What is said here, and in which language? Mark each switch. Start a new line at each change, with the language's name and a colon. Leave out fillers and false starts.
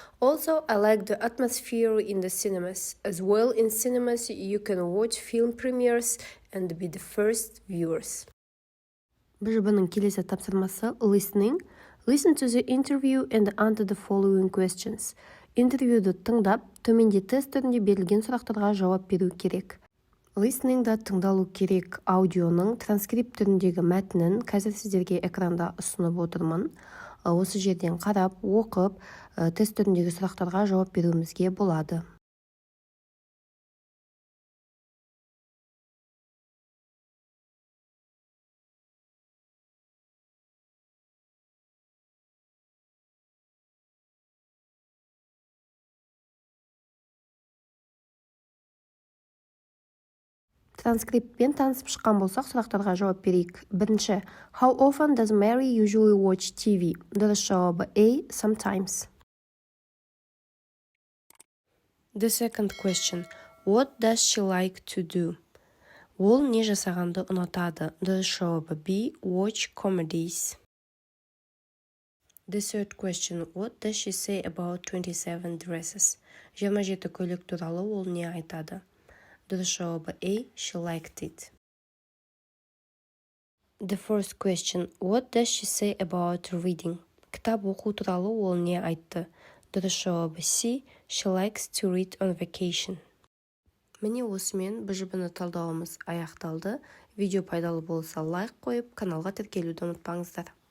English: Also, I like the atmosphere in the cinemas. As well, in cinemas, you can watch film premieres and be the first viewers.
Kazakh: БЖБ-ның келесі тапсырмасы
English: listening. Listen to the interview and answer the following questions.
Kazakh: Интервьюді тыңдап, төменде тест түрінде берілген сұрақтарға жауап беру керек. Listening-да тыңдалу керек аудионың транскрипт түріндегі мәтінін қазір сіздерге экранда ұсынып отырмын. Осы жерден қарап, оқып, тест түріндегі сұрақтарға жауап беруімізге болады. Транскриптпен танысып шыққан болсақ, сұрақтарға жауап берейік.
English: Бірінші, how often does Mary usually watch TV?
Kazakh: Дұрыс жауабы A. Sometimes.
English: The second question, what does she like to do?
Kazakh: Ол не жасағанды ұнатады? Дұрыс жауабы B.
English: Watch comedies. The third question, what does she say about 27 dresses?
Kazakh: 27 көйлек туралы ол не айтады? Дұрыс жауабы A.
English: She liked it. The first question, what does she say about reading?
Kazakh: Кітап оқу туралы ол не айтты? Дұрыс жауабы C.
English: She likes to read on vacation.
Kazakh: Міне осымен БЖБ-ні талдауымыз аяқталды. Видео пайдалы болса лайк қойып, каналға тіркелуді ұмытпаңыздар.